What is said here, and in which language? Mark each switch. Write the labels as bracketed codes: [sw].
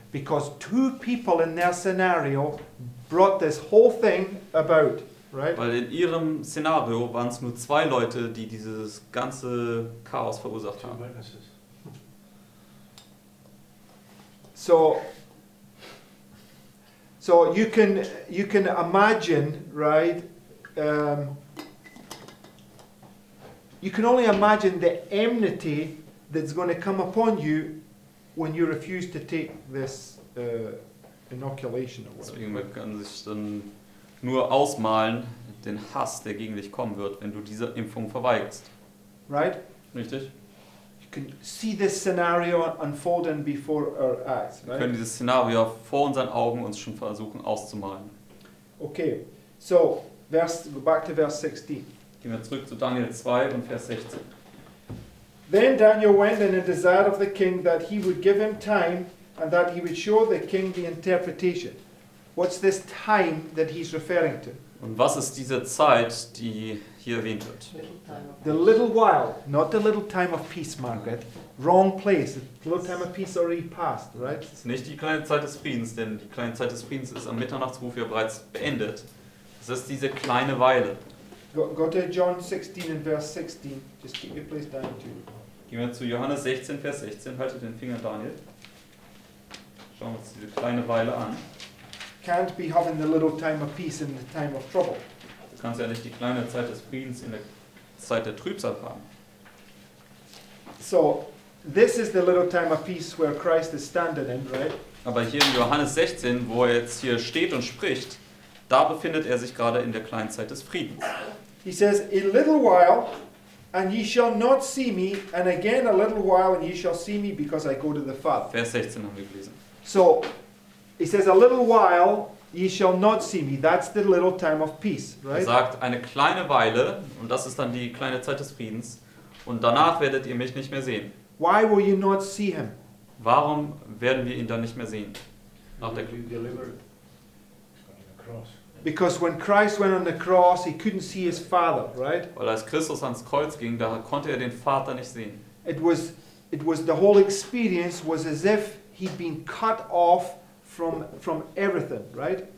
[en] Because two people in their scenario brought this whole thing about, right? [de] Weil in ihrem Szenario waren es nur 2 Leute, die dieses ganze Chaos verursacht [en] Two [de] haben. [en] witnesses. So you can imagine, right? You can only imagine the enmity that's going to come upon you when you refuse to take this inoculation or [de] Deswegen [en] whatever. [de] kann sich dann nur ausmalen, den Hass, der gegen dich kommen wird, wenn du diese Impfung verweigerst. [en] Right? [de] Richtig? [en] You can see this scenario unfolding before our eyes, [de] Wir können [en] right? [de] dieses Szenario vor unseren Augen uns schon versuchen auszumalen. [en] Okay, so go back to verse 16. [de] Gehen wir zurück zu Daniel 2 und Vers 16. [en] Then Daniel went in a desire of the king that he would give him time and that he would show the king the interpretation. What's this time that he's referring to? [de] Und was ist diese Zeit, die hier erwähnt wird? [en] Little time of The little while, not the little time of peace, Margaret. Wrong place. The little time of peace already passed, right? [de] Das ist nicht die kleine Zeit des Friedens, denn die kleine Zeit des Friedens ist am Mitternachtsruf ja bereits beendet. Das ist diese kleine Weile. [en] Go to John 16 and verse 16. Just keep your place down too. [de] Gehen wir zu Johannes 16, Vers 16. Haltet den Finger, Daniel. Schauen wir uns diese kleine Weile an. [en] Can't be having the little time of peace in the time of trouble. [de] Du kannst ja nicht die kleine Zeit des Friedens in der Zeit der Trübsal haben. [en] So, this is the little time of peace where Christ is standing in, right? [de] Aber hier in Johannes 16, wo er jetzt hier steht und spricht, da befindet er sich gerade in der kleinen Zeit des Friedens. [en] He says, a little while, and ye shall not see me, and again a little while, and ye shall see me, because I go to the Father. [de] Vers 16 haben wir gelesen. [en] So, he says, a little while, ye shall not see me. That's the little time of peace, [de] Er [en] right? [de] sagt, eine kleine Weile, und das ist dann die kleine Zeit des Friedens, und danach werdet ihr mich nicht mehr sehen. [en] Why will you not see him? [de] Warum werden wir ihn dann nicht mehr sehen? Nach der [en] Be delivered. It's going to the cross. Because when Christ went on the cross, he couldn't see his Father, right? [de] Weil als Christus ans Kreuz ging, da konnte er den Vater nicht sehen. [en] It was the whole experience was as if he'd been cut off from everything, right?